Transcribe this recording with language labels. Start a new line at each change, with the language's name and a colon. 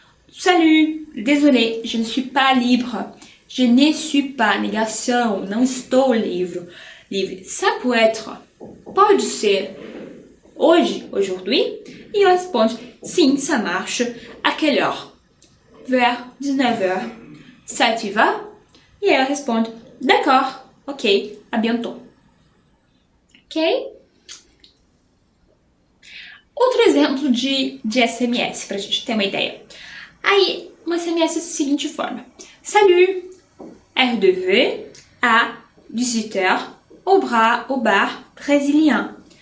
French: Salut, désolé, je ne suis pas libre. Je ne suis pas,
Portuguese: negação, não estou livre.
French: Ça peut être,
Portuguese: pode ser, hoje,
French: aujourd'hui.
Portuguese: E ela responde, sim,
French: ça marche. À quelle heure? Vers 19h. Ça te va?
Portuguese: E ela responde,
French: d'accord, ok, à bientôt. Ok?
Portuguese: Outro exemplo de SMS, pra gente ter uma ideia. Aí, um SMS é da seguinte forma.
French: Salut, RDV, à 18h, au bar brésilien.